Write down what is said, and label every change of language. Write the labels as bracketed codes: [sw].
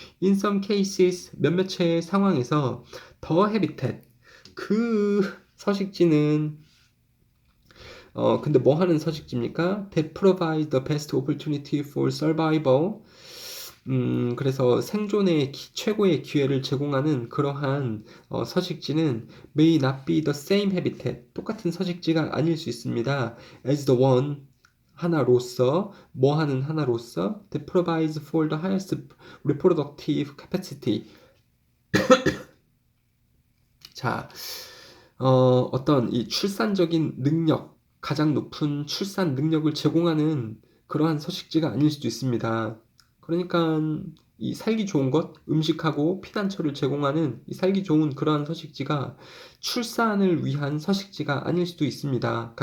[en] In some cases [ko] 몇몇의 상황에서 [en] the habitat [ko] 그 서식지는 근데 뭐 하는 서식지입니까? [en] That provide the best opportunity for survival. [ko] 그래서 생존의 최고의 기회를 제공하는 그러한 서식지는 [en] may not be the same habitat. [ko] 똑같은 서식지가 아닐 수 있습니다. [en] As the one [ko] 하나로서 뭐 하는 하나로서 [en] that provides for the highest reproductive capacity. [ko] 자, 어떤 이 출산적인 능력, 가장 높은 출산 능력을 제공하는 그러한 서식지가 아닐 수도 있습니다. 그러니까 이 살기 좋은 것, 음식하고 피난처를 제공하는 이 살기 좋은 그러한 서식지가 출산을 위한 서식지가 아닐 수도 있습니다.